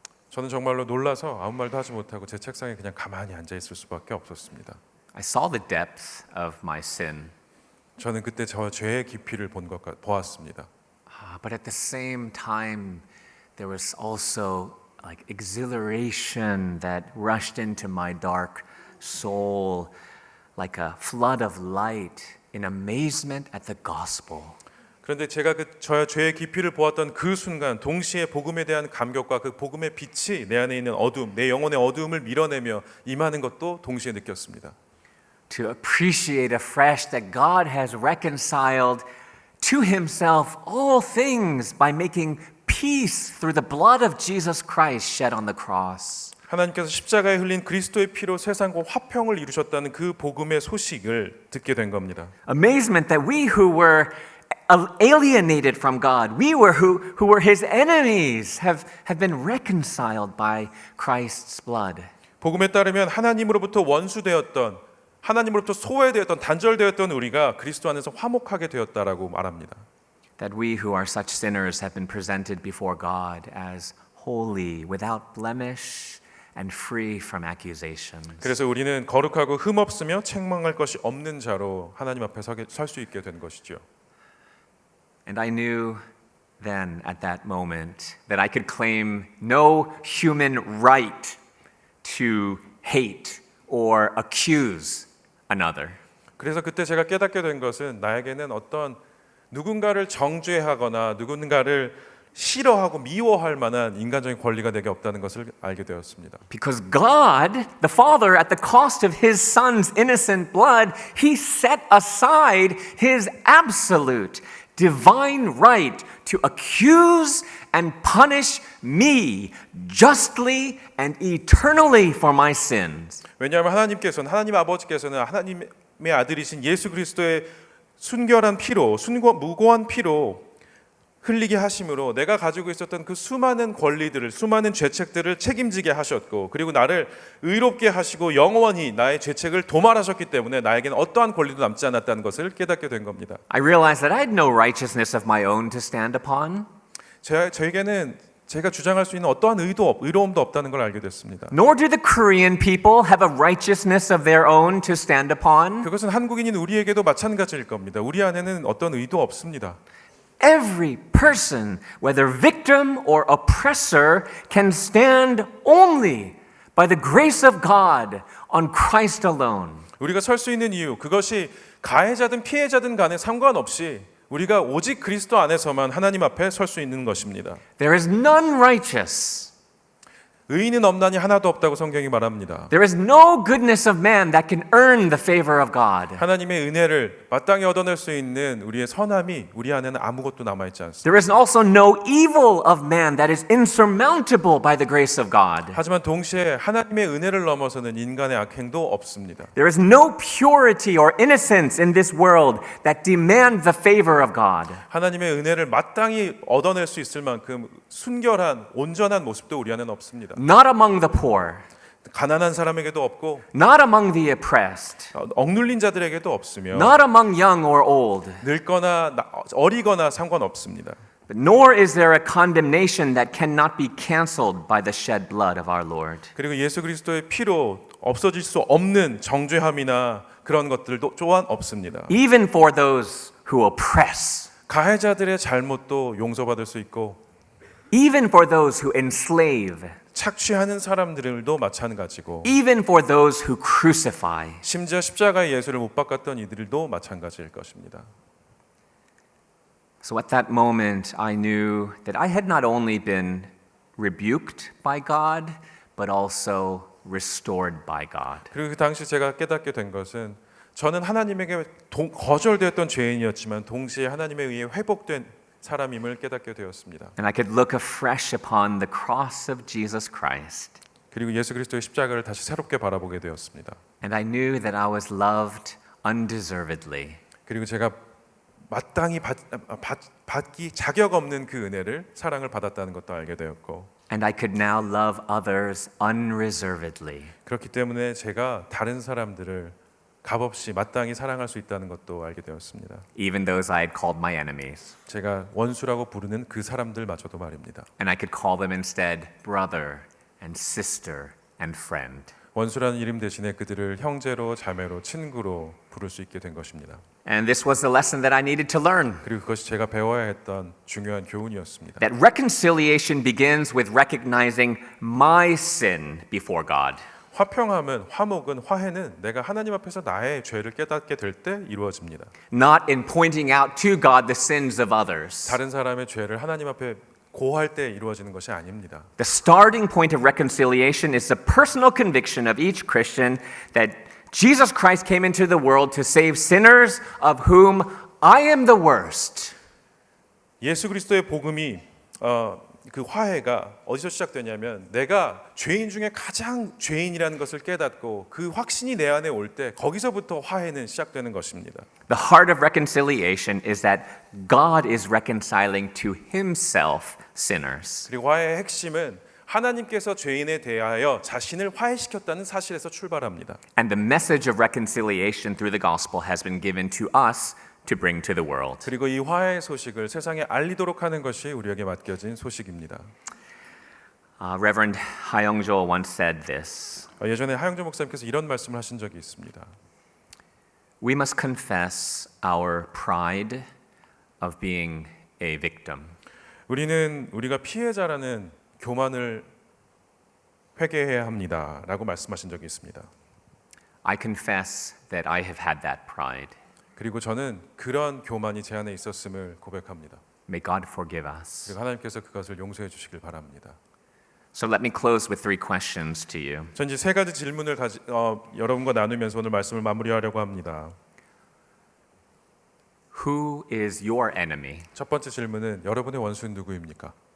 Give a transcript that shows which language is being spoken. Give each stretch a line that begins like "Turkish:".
Korean: 저는 정말로 놀라서 아무 말도 하지 못하고 제 책상에 그냥 가만히 앉아 있을 수밖에 없었습니다.
English: I saw the depth of my sin,
Korean: 저는 그때 저 죄의 깊이를 보았습니다.
English: but at the same time, there was also like exhilaration that rushed into my dark soul, like a flood of light in amazement at the gospel.
Korean: 그런데 제가 저의 죄의 깊이를 보았던 그 순간 동시에 복음에 대한 감격과 그 복음의 빛이 내 안에 있는 어두움, 내 영혼의 어두움을 밀어내며 임하는 것도 동시에 느꼈습니다.
English: To appreciate afresh that God has reconciled to himself all things by making peace through the blood of Jesus Christ shed on the cross.
Korean: 하나님께서 십자가에 흘린 그리스도의 피로 세상과 화평을 이루셨다는 그 복음의 소식을 듣게 된 겁니다.
English: Amazement that we who were alienated from God, we were who were his enemies, have been reconciled by Christ's blood.
Korean: 복음에 따르면 하나님으로부터 원수되었던, 하나님으로부터 소외되었던, 단절되었던 우리가 그리스도 안에서 화목하게 되었다라고 말합니다.
English: That we who are such sinners have been presented before God as holy, without blemish, and free from accusations.
Korean: 그래서 우리는 거룩하고 흠 없으며 책망할 것이 없는 자로 하나님 앞에 설 수 있게 된 것이죠.
English: And I knew then at that moment that I could claim no human right to hate or accuse another.
Korean: 그래서 그때 제가 깨닫게 된 것은 나에게는 어떤 누군가를 정죄하거나 누군가를 싫어하고 미워할 만한 인간적인 권리가 내게 없다는 것을 알게 되었습니다.
English: Because God, the Father, at the cost of His Son's innocent blood, He set aside His absolute divine right to accuse and punish me justly and eternally for my sins.
Korean: 왜냐하면 하나님 아버지께서는 하나님의 아들이신 예수 그리스도의 순결한 피로, 무고한 피로 흘리게 하심으로 내가 가지고 있었던 그 수많은 권리들을, 수많은 죄책들을 책임지게 하셨고, 그리고 나를 의롭게 하시고 영원히 나의 죄책을 도말하셨기 때문에 나에게는 어떠한 권리도 남지 않았다는 것을 깨닫게 된 겁니다.
English: I realized that I had no righteousness of my own to stand upon.
Korean: 저에게는 제가 주장할 수 있는 어떠한 의로움도 없다는 걸 알게 됐습니다.
English: Nor do the Korean people have a righteousness of their own to stand upon.
Korean: 그것은 한국인인 우리에게도 마찬가지일 겁니다. 우리 안에는 어떤 의도 없습니다.
English: Every person, whether victim or oppressor, can stand only by the grace of God on Christ alone.
Korean: 우리가 설 수 있는 이유, 그것이 가해자든 피해자든 간에 상관없이 우리가 오직 그리스도 안에서만 하나님 앞에 설 수 있는 것입니다.
English: There is none righteous.
Korean: 의인은 없나니 하나도 없다고 성경이 말합니다.
English: There is no goodness of man that can earn the favor of God.
Korean: 하나님의 은혜를 마땅히 얻어낼 수 있는 우리의 선함이 우리 안에는 아무것도 남아있지 않습니다.
English: There is also no evil of man that is insurmountable by the grace of God.
Korean: 하지만 동시에 하나님의 은혜를 넘어서는 인간의 악행도 없습니다.
English: There is no purity or innocence in this world that demand the favor of God.
Korean: 하나님의 은혜를 마땅히 얻어낼 수 있을 만큼 순결한 온전한 모습도 우리 안에는 없습니다.
English: Not among the poor.
Korean: 가난한 사람에게도 없고
English: not among the oppressed,
Korean: 억눌린 자들에게도 없으며
English: not among young or old.
Korean: 늙거나 어리거나 상관없습니다.
English: Nor is there a condemnation that cannot be canceled by the shed blood of our Lord.
Korean: 그리고 예수 그리스도의 피로 없어질 수 없는 정죄함이나 그런 것들도 또한 없습니다.
English: Even for those who oppress,
Korean: 가해자들의 잘못도 용서받을 수 있고
English: even for those who enslave,
Korean: 착취하는 사람들도 마찬가지고
English: even for those who crucify.
Korean: 심지어 십자가의 예수를 못 박았던 이들도 마찬가지일 것입니다.
English: So at that moment, I knew that I had not only been rebuked by God, but also restored by God.
Korean: 그리고 그 당시 제가 깨닫게 된 것은 저는 하나님에게 거절되었던 죄인이었지만 동시에 하나님에 의해 회복된 사람임을 깨닫게 되었습니다.
English: And I could look afresh upon the cross of Jesus Christ.
Korean: 그리고 예수 그리스도의 십자가를 다시 새롭게 바라보게 되었습니다.
English: And I knew that I was loved undeservedly.
Korean: 그리고 제가 마땅히 받기 자격 없는 그 은혜를 사랑을 받았다는 것도 알게 되었고
English: And I could now love others unreservedly.
Korean: 그렇기 때문에 제가 다른 사람들을 값없이 마땅히 사랑할 수 있다는 것도 알게 되었습니다.
English: Even those I had called my enemies.
Korean: 제가 원수라고 부르는 그 사람들마저도 말입니다.
English: And I could call them instead brother and sister and friend.
Korean: 원수라는 이름 대신에 그들을 형제로, 자매로, 친구로 부를 수 있게 된 것입니다.
English: And this was the lesson that I needed to learn.
Korean: 그리고 그것이 제가 배워야 했던 중요한 교훈이었습니다.
English: That reconciliation begins with recognizing my sin before God.
Korean: 화목은 화해는 내가 하나님 앞에서 나의 죄를 깨닫게 될 때 이루어집니다.
English: Not in pointing out to God the sins of others.
Korean: 다른 사람의 죄를 하나님 앞에 고할 때 이루어지는 것이 아닙니다.
English: The starting point of reconciliation is the personal conviction of each Christian that Jesus Christ came into the world to save sinners of whom I am the worst.
Korean: 예수 그리스도의 복음이 그 화해가 어디서 시작되냐면 내가 죄인 중에 가장 죄인이라는 것을 깨닫고 그 확신이 내 안에 올 때 거기서부터 화해는 시작되는 것입니다.
English: The heart of reconciliation is that God is reconciling to himself sinners.
Korean: 그리고 화해의 핵심은 하나님께서 죄인에 대하여 자신을 화해시켰다는 사실에서 출발합니다.
English: And the message of reconciliation through the gospel has been given to us to bring to the world.
Korean: 그리고 이 화해의 소식을 세상에 알리도록 하는 것이 우리에게 맡겨진 소식입니다.
English: Reverend Hayoung-jo once said this.
Korean: 예전에 하영조 목사님께서 이런 말씀을 하신 적이 있습니다.
English: We must confess our pride of being a victim.
Korean: 우리가 피해자라는 교만을 회개해야 합니다라고 말씀하신 적이 있습니다.
English: I confess that I have had that pride.
Korean: 그리고 저는 그런 교만이 제 안에 있었음을 고백합니다.
English: May God forgive us.
Korean: 그리고 하나님께서 그것을 용서해 주시길 바랍니다.
English: So let me close with three questions to you.
Korean: 전 이제 세 가지 질문을 여러분과 나누면서 오늘 말씀을 마무리하려고 합니다.
English: Who is your enemy?
Korean: 첫 번째 질문은 여러분의 원수는 누구입니까?